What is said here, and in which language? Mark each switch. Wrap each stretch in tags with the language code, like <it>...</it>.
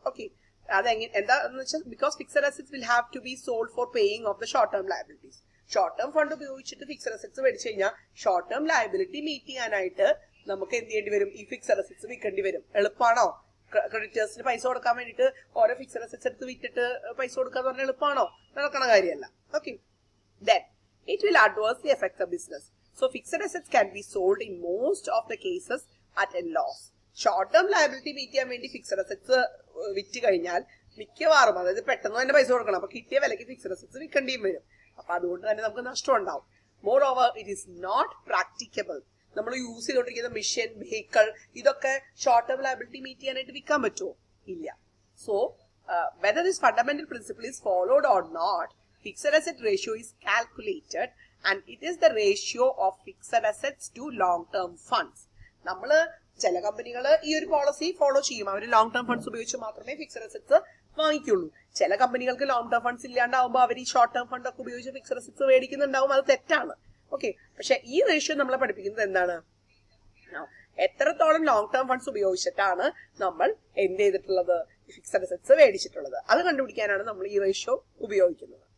<en>okay,</en> <ml>അതെങ്ങനെ എന്താന്ന് വെച്ചാൽ</ml> <en>Because fixed assets will have to be sold for paying off the short term liabilities.</en> <ml>Short term fund ഉപയോഗിച്ചിട്ട് fixed assets മേടിച്ചു കഴിഞ്ഞാൽ short term liability meet ചെയ്യാനായിട്ട് നമുക്ക് എന്ത് ചെയ്യേണ്ടി വരും? ഈ ഫിക്സഡ് അസറ്റ്സ് വിൽക്കേണ്ടി വരും. എളുപ്പമാണോ? ക്രെഡിറ്റേഴ്സിന് പൈസ കൊടുക്കാൻ വേണ്ടിയിട്ട് ഓരോ ഫിക്സഡ് അസറ്റ്സ് എടുത്ത് വിറ്റിട്ട് പൈസ കൊടുക്കാന്ന് പറഞ്ഞാൽ എളുപ്പമാണോ? നടക്കണ കാര്യമല്ല.</ml> <en>Okay, then it will adversely affect the business. So fixed assets can be sold in most of the cases at a loss.</en> <ml>Short term liability meet ചെയ്യാൻ വേണ്ടി ഫിക്സഡ് അസറ്റ്സ് വിറ്റ് കഴിഞ്ഞാൽ മിക്കവാറും, അതായത് പെട്ടെന്ന് തന്നെ പൈസ കൊടുക്കണം, അപ്പൊ കിട്ടിയ വിലക്ക് ഫിക്സഡ് അസറ്റ്സ് വിൽക്കേണ്ടിയും വരും. അപ്പൊ അതുകൊണ്ട് തന്നെ നമുക്ക് നഷ്ടം ഉണ്ടാവും.</ml> <en>More over it is not practicable.</en> <ml>നമ്മൾ യൂസ് ചെയ്തുകൊണ്ടിരിക്കുന്ന മെഷീൻ, വെഹിക്കിൾ, ഇതൊക്കെ ഷോർട്ട് ടേം ലയബിലിറ്റി മീറ്റ് ചെയ്യാനായിട്ട് വിൽക്കാൻ പറ്റുമോ? ഇല്ല.</ml> <en>So whether this fundamental principle is followed or not, fixed asset ratio is calculated and it is the ratio of fixed assets to long term funds.</en> <ml>നമ്മള് ചില കമ്പനികൾ ഈ ഒരു പോളിസി ഫോളോ ചെയ്യും. അവർ ലോങ് ടേം ഫണ്ട്സ് ഉപയോഗിച്ച് മാത്രമേ fixed assets വാങ്ങിക്കുള്ളൂ. ചില കമ്പനികൾക്ക് ലോങ് ടേം ഫണ്ട്സ് ഇല്ലാണ്ടാവുമ്പോൾ അവർ ഈ ഷോർട്ട് ടേം ഫണ്ട് ഒക്കെ ഉപയോഗിച്ച് ഫിക്സഡ് അസറ്റ്സ് മേടിക്കുന്നുണ്ടാവും. അത് തെറ്റാണ്. ഓക്കെ, പക്ഷെ ഈ റേഷ്യോ നമ്മളെ പഠിപ്പിക്കുന്നത് എന്താണ്? എത്രത്തോളം ലോങ് ടേം ഫണ്ട്സ് ഉപയോഗിച്ചിട്ടാണ് നമ്മൾ എന്ത് ചെയ്തിട്ടുള്ളത്, ഫിക്സഡ് അസറ്റ്സ് മേടിച്ചിട്ടുള്ളത്, അത് കണ്ടുപിടിക്കാനാണ് നമ്മൾ ഈ റേഷ്യോ ഉപയോഗിക്കുന്നത്.</ml>